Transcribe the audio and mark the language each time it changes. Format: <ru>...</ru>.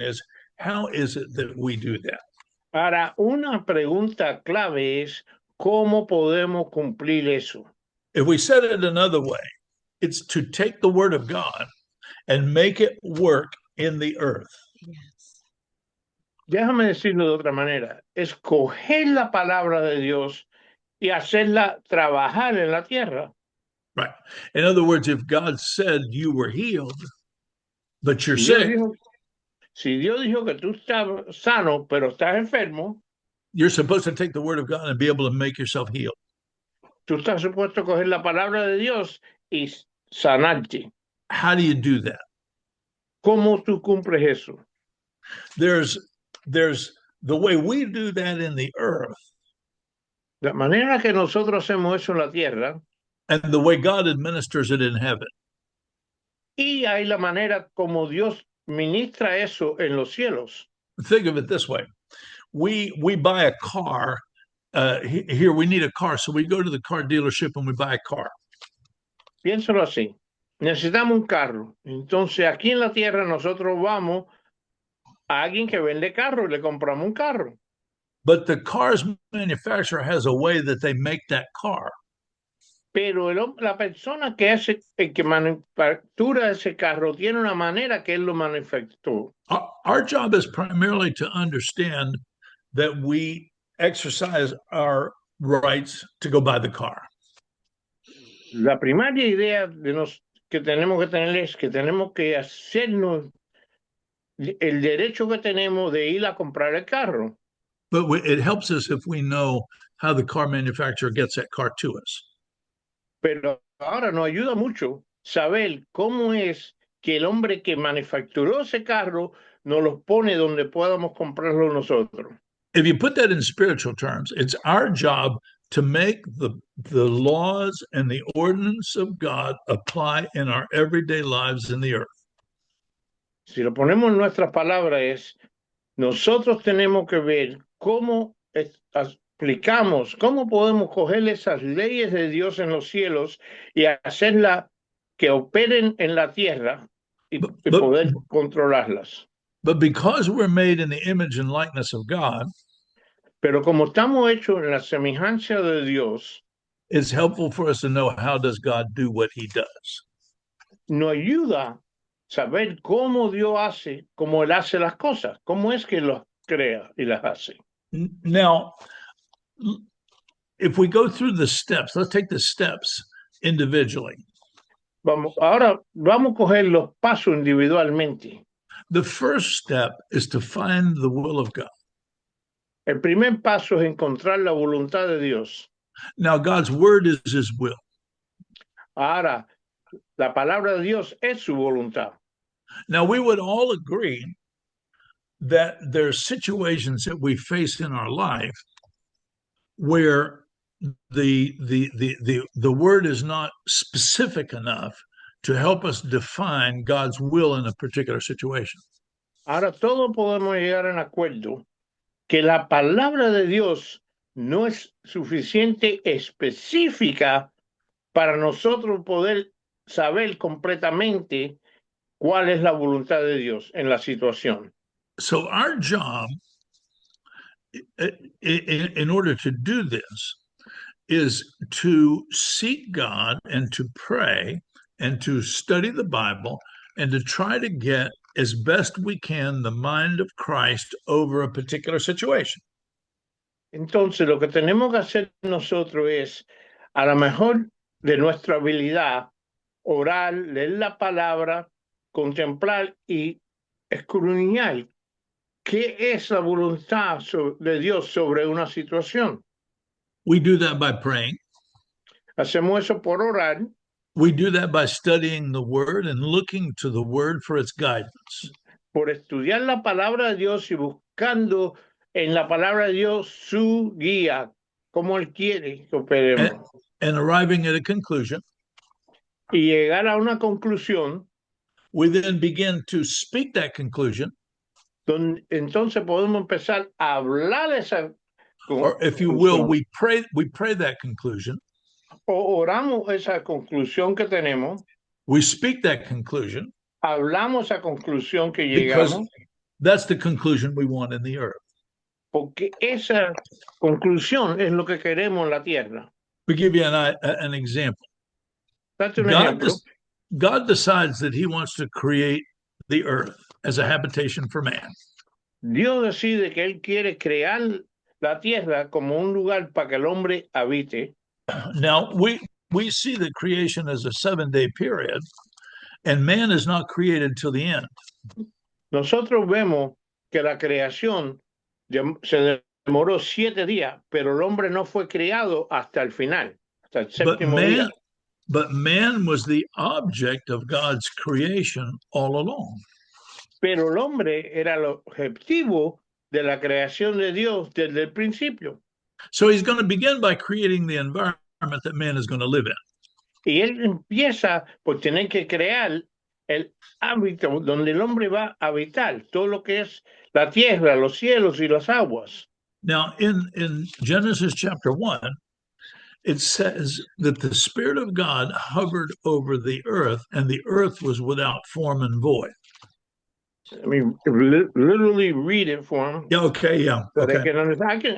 <en>Is how is it that we do that?</en> <es>Ahora, una pregunta clave es cómo podemos cumplir eso.</es> <en>If we said it another way, it's to take the word of God and make it work in the earth. Yes.</en> <es>Déjame decirlo de otra manera, es coger la palabra de Dios y hacerla trabajar en la tierra.</es> <en>Right. In other words, if God said you were healed, but you're</en> <es>Si Dios</es> <en>sick,</en> <es>dijo, si Dios dijo que tú estás sano, pero estás enfermo,</es> <en>you're supposed to take the word of God and be able to make yourself healed.</en> <es>tú estás supuesto a coger la palabra de Dios y sanarte.</es> <en>How do you do that?</en> <es>¿Cómo tú cumples eso?</es> <en>There's the way we do that in the earth,</en> <es>La manera que nosotros hacemos eso en la tierra,</es> <en>and the way God administers it in heaven.</en> <es>y hay la manera como Dios ministra eso en los cielos.</es> <en>Think of it this way: we buy a car. Here we need a car, so we go to the car dealership and we buy a car.</en> <es>Piénsalo así. Necesitamos un carro. Entonces aquí en la tierra nosotros vamos a alguien que vende carro y le compramos un carro.</es> <en>But the car's manufacturer has a way that they make that car.</en> <es>Pero la persona que hace, el que manufactura ese carro tiene una manera que él lo manufacturó.</es> <en>Our job is primarily to understand that we exercise our rights to go buy the car.</en> <es>La primaria idea que tenemos que tener es que tenemos que hacernos el derecho que tenemos de ir a comprar el carro.</es> <en>But it helps us if we know how the car manufacturer gets that car to us.</en> <es>Pero ahora nos ayuda mucho saber cómo es que el hombre que manufacturó ese carro nos los pone donde podamos comprarlo nosotros.</es> <en>If you put that in spiritual terms, it's our job to make the laws and the ordinance of God apply in our everyday lives in the earth.</en> <es>Si lo ponemos en nuestras palabras es, nosotros tenemos que ver cómo aplicamos, cómo podemos coger esas leyes de Dios en los cielos y hacerlas que operen en la tierra y poder controlarlas.</es> <en>But because we're made in the image and likeness of God,</en> <es>pero como estamos hechos en la semejanza de Dios,</es> <en>it's helpful for us to know how does God do what he does.</en> <es>Nos ayuda saber cómo Dios hace, cómo Él hace las cosas, cómo es que los crea y las hace.</es> <en>Now, if we go through the steps, let's take the steps individually.</en> <es>Ahora vamos a coger los pasos individualmente.</es> <en>The first step is to find the will of God.</en> <es>El primer paso es encontrar la voluntad de Dios.</es> <en>Now, God's word is his will.</en> <es>Ahora, la palabra de Dios es su voluntad.</es> <en>Now, we would all agree that there's situations that we face in our life where the word is not specific enough to help us define God's will in a particular situation.</en> <es>Ahora todos podemos llegar a un acuerdo que la palabra de Dios no es suficiente específica para nosotros poder saber completamente cuál es la voluntad de Dios en la situación.</es> <en>So our job in order to do this is to seek God and to pray and to study the Bible and to try to get as best we can the mind of Christ over a particular situation.</en> <es>Entonces, lo que tenemos que hacer nosotros es, a lo mejor de nuestra habilidad, orar, leer la palabra, contemplar y escudriñar qué es la voluntad de Dios sobre una situación.</es> <en>We do that by praying.</en> <es>Hacemos eso por orar.</es> <en>We do that by studying the word and looking to the word for its guidance.</en> <es>Por estudiar la palabra de Dios y buscando en la palabra de Dios su guía, como Él quiere que operemos.</es> <en>And arriving at a conclusion.</en> <es>Y llegar a una conclusión.</es> <en>We then begin to speak that conclusion.</en> <es>Entonces podemos empezar a hablar esa conclusión.</es> <en>Or if you will, we pray that conclusion.</en> <es>O oramos esa conclusión que tenemos.</es> <en>We speak that conclusion.</en> <es>Hablamos esa conclusión que</es> <en>because</en> <es>llegamos.</es> <en>That's the conclusion we want in the earth.</en> <es>Porque esa conclusión es lo que queremos en la tierra.</es> <en>To give you an example. That's</en> <es>un ejemplo.</es> <en>God decides that he wants to create the earth as a habitation for man.</en> <es>Dios decide que Él quiere crear la tierra como un lugar para que el hombre habite.</es> <en>Now, we see the creation as a 7-day period, and man is not created till the end.</en> <es>Nosotros vemos que la creación se demoró 7 días, pero el hombre no fue creado hasta el final, hasta el séptimo día.</es> <en>But man was the object of God's creation all along.</en> <es>Pero el hombre era el objetivo de la creación de Dios desde el principio.</es> <en>So he's going to begin by creating the environment that man is going to live in.</en> <es>Y él empieza por tener que crear el hábitat donde el hombre va a habitar, todo lo que es la tierra, los cielos y las aguas.</es> <en>Now, in Genesis chapter 1, it says that the Spirit of God hovered over the earth, and the earth was without form and void. I mean, literally read it for him. Yeah, okay, yeah. So okay. they can understand.</en>